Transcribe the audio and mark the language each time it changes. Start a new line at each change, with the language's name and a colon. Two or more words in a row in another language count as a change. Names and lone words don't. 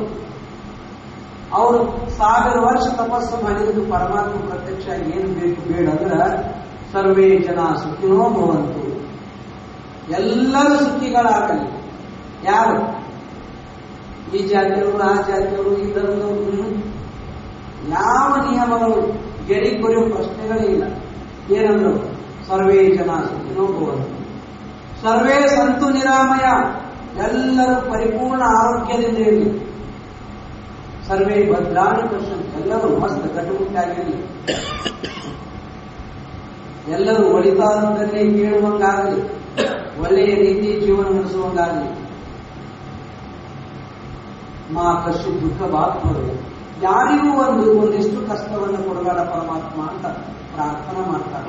Kannada: ಅವರು 1000 ವರ್ಷ ತಪಸ್ಸು ಮಾಡಿದ್ರು ಪರಮಾತ್ಮ ಪ್ರತ್ಯಕ್ಷ ಏನು ಬೇಕು ಬೇಡ ಅಂದ್ರ
Sanskrit: ಸರ್ವೇ ಜನ ಸುಖಿನೋ ಭವಂತು,
Kannada: ಎಲ್ಲರೂ ಸುಖಿಗಳಾಗಲಿ. ಯಾರು? ಈ ಜಾತಿಯವರು, ಆ ಜಾತಿಯವರು, ಈ ಧರ್ಮದವರು, ಯಾವ ನಿಯಮಗಳು ಗೆರಿ ಕೊರೆಯುವ ಪ್ರಶ್ನೆಗಳೇ ಇಲ್ಲ. ಏನಂದ್ರು?
Sanskrit: ಸರ್ವೇ ಜನ ಸುಖಿನೋ ಭವಂತು, ಸರ್ವೇ ಸಂತು ನಿರಾಮಯ,
Kannada: ಎಲ್ಲರೂ ಪರಿಪೂರ್ಣ ಆರೋಗ್ಯದಿಂದ ಇರಲಿ.
Sanskrit: ಸರ್ವೇ ಭದ್ರಾಣಿ ಪಶ್ಯಂತು,
Kannada: ಎಲ್ಲರೂ ಮಸ್ತ್ ಗಟ್ಟುಮುಟ್ಟಾಗಿರಲಿ. ಎಲ್ಲರೂ ಒಳಿತಾದಂತಲ್ಲಿ ಕೇಳುವಂಗಾಗಲಿ, ಒಳ್ಳೆಯ ರೀತಿ ಜೀವನ ನಡೆಸುವಂಗಾಗಲಿ.
Sanskrit: ಮಾ ಕಶ್ಯ ದುಃಖ ಬಾತ್ಮರು,
Kannada: ಯಾರಿಗೂ ಒಂದಿಷ್ಟು ಕಷ್ಟವನ್ನು ಕೊಡಬೇಡ ಪರಮಾತ್ಮ ಅಂತ ಪ್ರಾರ್ಥನೆ ಮಾಡ್ತಾರೆ.